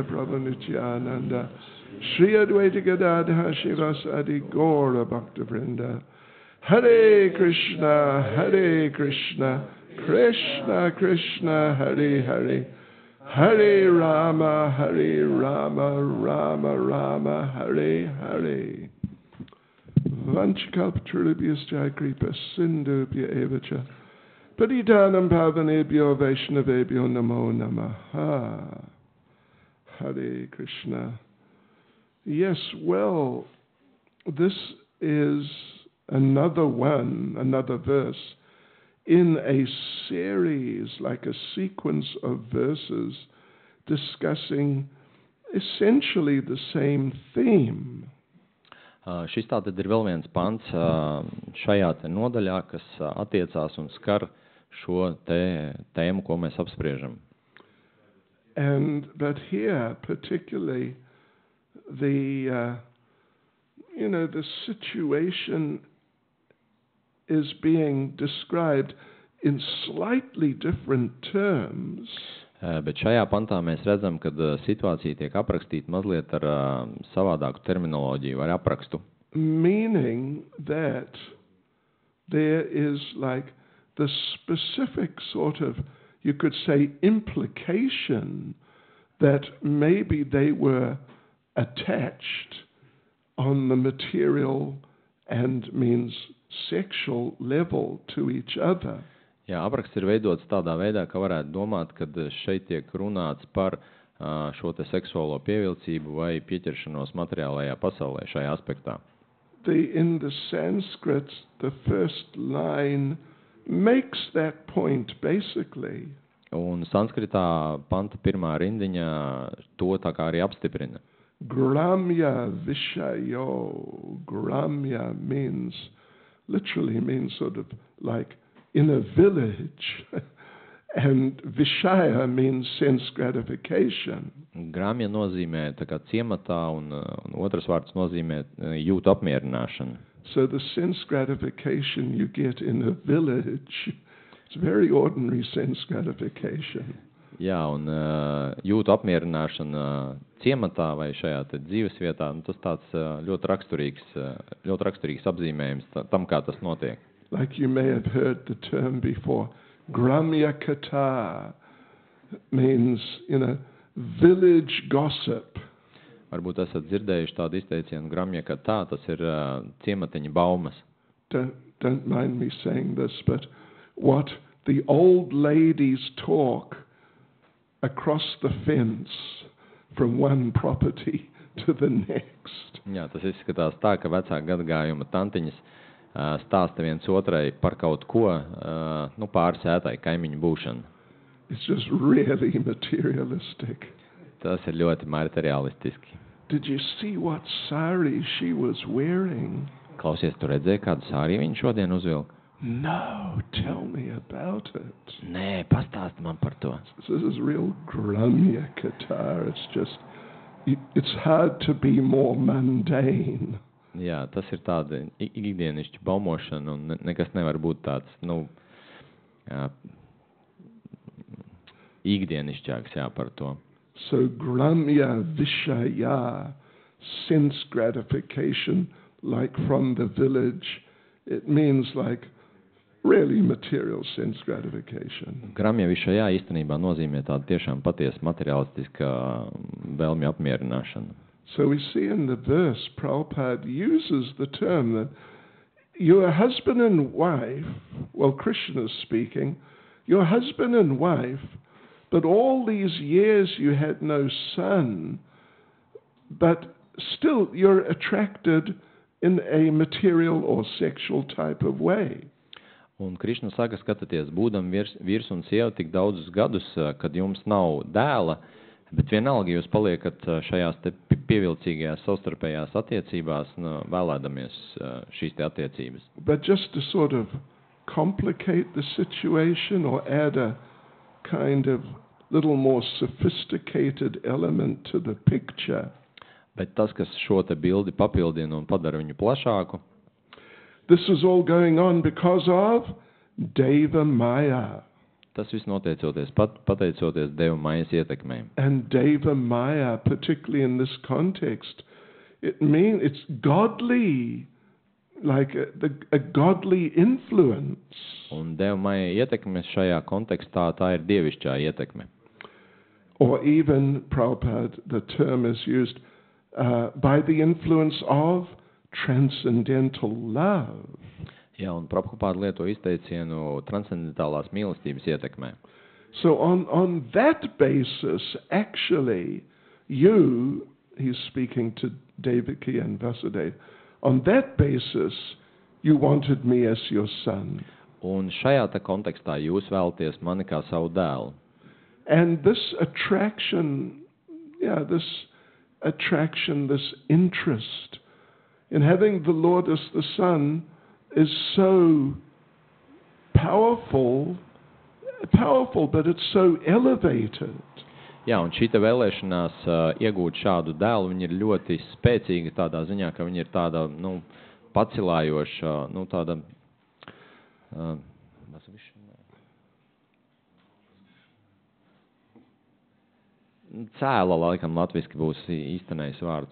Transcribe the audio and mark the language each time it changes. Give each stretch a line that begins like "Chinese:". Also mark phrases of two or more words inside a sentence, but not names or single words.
Sanskrit: प्रभु नित्यानन्द श्री अद्वैत गदाध शिवासादि गौर भक्त वृन्द हरे कृष्ण कृष्ण कृष्ण हरे हरे हरे राम राम राम हरे हरे वाञ्छाकल्पतरुभ्यश्च कृपा सिन्धुभ्य एव च पतितानां पावनेभ्यो वैष्णवेभ्यो नमो नमः. हरे कृष्ण.
English: Yes, well, this is another verse in a series, like a sequence of verses discussing essentially the same theme.
Latvian: Šis tātad ir vēl viens pants šajā te nodaļā, kas attiecās un skar šo tēmu, ko mēs apspriežam.
English: But here, particularly, the situation is being described in slightly different terms.
Latvian: Bet šajā pantā mēs redzam, ka situācija tiek aprakstīta mazliet ar savādāku terminoloģiju vai aprakstu.
English: Meaning that there is like the specific sort of, you could say, implication that maybe they were attached on the material and means sexual level to each other.
Latvian: Jā, apraksts ir veidots tādā veidā, ka varētu domāt, ka šeit tiek runāts par šo te seksuālo pievilcību vai pieķeršanos materiālajā pasaulē šajā aspektā.
English: In the Sanskrit, the first line makes that point basically.
Latvian: Un sanskritā panta pirmā rindiņa to tā kā arī apstiprina.
Sanskrit: ग्राम्य विषयो.
English: Gramya literally means sort of like in a village, and Vishaya means sense gratification.
Latvian: Gramja nozīmē tā kā ciematā, un otrs vārds nozīmē jūtu apmierināšanu.
English: So the sense gratification you get in a village, it's very ordinary sense gratification.
Latvian: Jā, un jūtu apmierināšana ciematā vai šajā te dzīves vietā, tas tāds ļoti raksturīgs apzīmējums tam, kā tas notiek.
English: Like you may have heard the term before,
Sanskrit: ग्राम्य कथा
English: means, village gossip.
Latvian: Varbūt esat dzirdējuši tādu izteicienu
Sanskrit: ग्राम्य कथा,
Latvian: tas ir ciematiņa baumas.
English: Don't mind me saying this, but what the old ladies talk across the fence from one property to the next.
Latvian: Jā, tas izskatās tā, ka vecā gadagājuma tantiņas stāsta viens otrai par kaut ko, pāris ētai kaimiņu būšanu.
English: It's just really materialistic.
Latvian: Tas ir ļoti materialistiski.
English: Did you see what sari she was wearing?
Latvian: Klausies, tu redzēji, kādu sāriju viņa šodien uzvilka?
English: No, tell me about it.
Latvian: Nē, pastāsti man par to.
English: This is real
Sanskrit: ग्राम्य कथा.
English: It's hard to be more mundane.
Latvian: Jā, tas ir tāda ikdienišķa baumošana, un nekas nevar būt tāds, ikdienišķāks, par to.
English: So
Sanskrit: ग्राम्य विषय,
English: sense gratification, like from the village, it means like really material sense gratification.
Sanskrit: ग्राम्य विषय
Latvian: īstenībā nozīmē tādu tiešām patiesu materialistiska vēlmju apmierināšanu.
English: So we see in the verse, Prabhupada uses the term that your husband and wife, well, Krishna is speaking, your husband and wife, but all these years you had no son, but still you're attracted in a material or sexual type of way.
Latvian: Un Krišna saka, skatieties, būdam vīrs un sieva tik daudzus gadus, kad jums nav dēla, bet vienalga jūs paliekat šajās te pievilcīgajās savstarpējās attiecībās, vēlēdamies šīs te attiecības.
English: But just to sort of complicate the situation or add a kind of little more sophisticated element to the picture.
Latvian: Bet tas, kas šo te bildi papildina un padara viņu plašāku.
English: This is all going on because of
Sanskrit: देव माया.
Latvian: Tas viss noteicoties pateicoties
Sanskrit: Deva Majas
Latvian: ietekmei.
English: And
Sanskrit: देव माया,
English: particularly in this context, it's godly like a godly influence.
Latvian: Un Dieva maija ietekme šajā kontekstā, tā ir dievišķā ietekme.
English: Or even, Prabhupada, the term is used by the influence of transcendental love.
Latvian: Jā, un Prabhupāda lieto izteicienu transcendentālās mīlestības ietekmē.
English: So on that basis, actually, he's speaking to Devaki and Vasudeva, on that basis, you wanted me as your son.
Latvian: Un šajā te kontekstā jūs vēlaties mani kā savu dēlu.
English: And this attraction, this interest in having the Lord as the Son is so powerful, but it's so elevated.
Latvian: Jā, un šī te vēlēšanās iegūt šādu dēlu, viņa ir ļoti spēcīga tādā ziņā, ka viņa ir tāda, pacilājoša, tāda, cēla, laikam, latviski būs īstenais vārds.